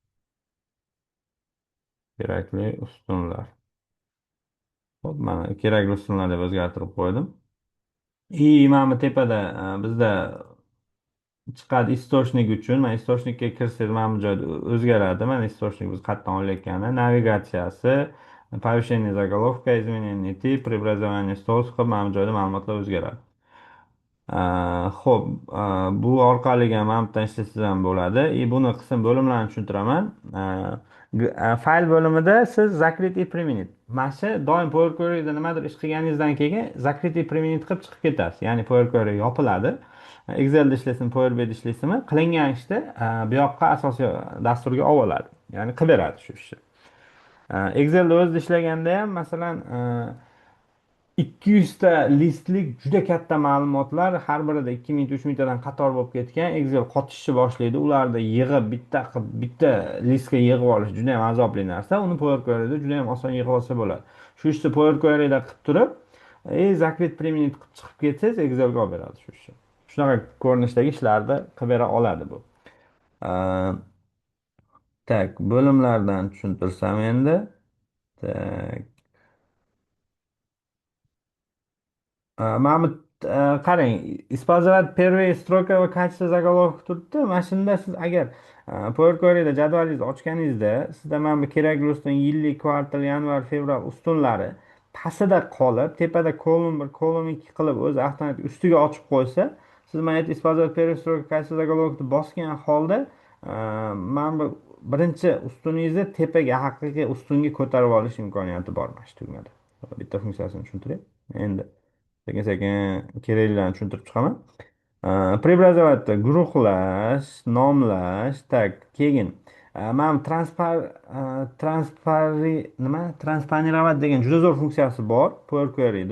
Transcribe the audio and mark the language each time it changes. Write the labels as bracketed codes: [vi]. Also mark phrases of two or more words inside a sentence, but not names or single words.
[uz] Kerakli ustunlar. Hop, mana kerakli ustunlar deb o'zgartirib qo'ydim. Mana bu tepada bizda chiqadi источник uchun. Mana источникka kirsangiz mana bu joyda o'zgaradi. Mana источник biz qayerdan olayotgani, navigatsiyasi, [ru] повышение заголовка, изменение тип, преобразование столбца [uz] qilib mana bu joyda ma'lumotlar o'zgaradi. Xo'p, bu orqali ham mana bu yerdan ishlasangiz ham bo'ladi. Buni qism bo'limlarni tushuntiraman. Fayl bo'limida siz [ru] закрыть и применить. [uz] Mana shu doim Power Query'da nimadir ish qilganingizdan keyin [ru] закрыть и применить [uz] qilib chiqib ketasiz. Ya'ni Power Query yopiladi. Excel'da ishlaysin, Power BI'da ishlaysizmi, qilingan ishni bu yoqqa asosiy dasturga olib oladi. Ya'ni qilib beradi shu ishni. Excel'da o'zida ishlaganda ham masalan 200 ta listlik juda katta ma'lumotlar har birida 2000 3000 tadan qator bo'lib ketgan. Excel qotishni boshlaydi. Ularni yig'ib bitta listga yig'ib olish juda ham azobli narsa. Uni Power Query'da juda ham oson yig'ib olsa bo'ladi. Shu ishni Power Query'da qilib turib, [ru] закрыть применить [uz] qilib chiqib ketsangiz Excel'ga olib beradi shu ishni. Shunaqa ko'rinishdagi ishlarni qilib bera oladi bu. Tak, bo'limlardan tushuntirsam endi. Tak. Mana bu qarang, [ru] использовать первые строка va качество заголовок turibdi. [uz] Mana shunda siz agar Power Query'da jadvalingizni ochganingizda sizda mana bu kerakli ustun yillik, kvartal, yanvar, fevral ustunlari pastida qolib, tepada kolumn 1, kolumn 2 qilib o'zi avtomatik ustiga ochib qo'ysa, siz mana bu [ru] использовать первые строка, качество заголовокni [uz] bosgan holda mana bu birinchi ustuningizni tepaga, haqiqiy ustunga ko'tarib olish imkoniyati bor mana shu tugmada. Bitta funksiyasini tushuntiray. Endi sekin sekin keraklilarni tushuntirib chiqaman. Преобразовать guruhlash, nomlash, tak, keyin mana transponировать degan juda zo'r funksiyasi bor Power Query'da.